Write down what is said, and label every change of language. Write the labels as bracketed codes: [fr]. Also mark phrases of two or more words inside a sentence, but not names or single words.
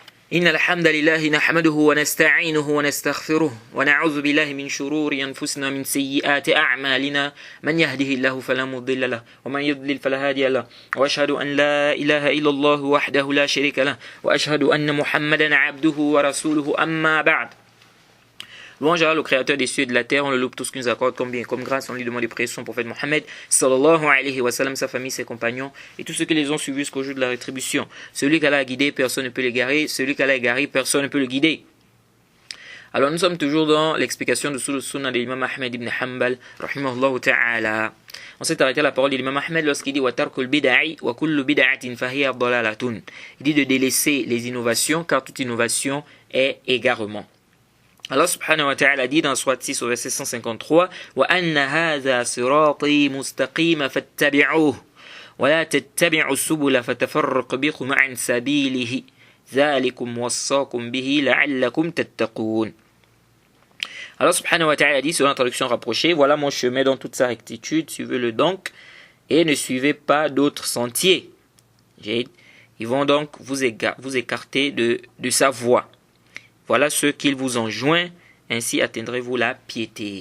[ar] إن الحمد لله نحمده ونستعينه ونستغفره ونعوذ بالله من شرور أنفسنا من سيئات أعمالنا من يهده الله فلا مضل له ومن يضلل فلا هادي له وأشهد أن لا إله إلا الله وحده لا شريك له وأشهد أن محمدا عبده ورسوله أما بعد. [fr] Louange à Allah, le créateur des cieux et de la terre, on le loue tout ce qu'il nous accorde comme bien et comme grâce. On lui demande de prier son prophète Mohammed, [ar] صلى الله عليه وسلم, [fr] sa famille, ses compagnons et tous ceux qui les ont suivis jusqu'au jour de la rétribution. Celui qu'Allah a guidé, personne ne peut l'égarer. Celui qu'Allah a égaré, personne ne peut le guider. Alors nous sommes toujours dans l'explication de Sul Sunnah de l'imam Ahmed ibn Hanbal, [ar] رحمه الله تعالى. [fr] On s'est arrêté à la parole de l'imam Ahmed lorsqu'il dit [ar] وترك البدع وكل بدعة فهي ضلالة. [fr] Il dit de délaisser les innovations car toute innovation est égarement. Allah [ar] سبحانه وتعالى [fr] dit dans Surat 6 au verset 153 [ar] وأن هذا صراطي مستقيما فاتبعوه ولا تتبعوا السبل فتفرق بكم عن سبيله ذلكم وصاكم به لعلكم تتقون. [fr] Allah [ar] سبحانه وتعالى [fr] dit selon la traduction rapprochée, voilà mon chemin dans toute sa rectitude, suivez-le donc et ne suivez pas d'autres sentiers. Ils vont donc vous écarter de sa voie. Voilà ce qu'il vous enjoint, ainsi atteindrez-vous la piété.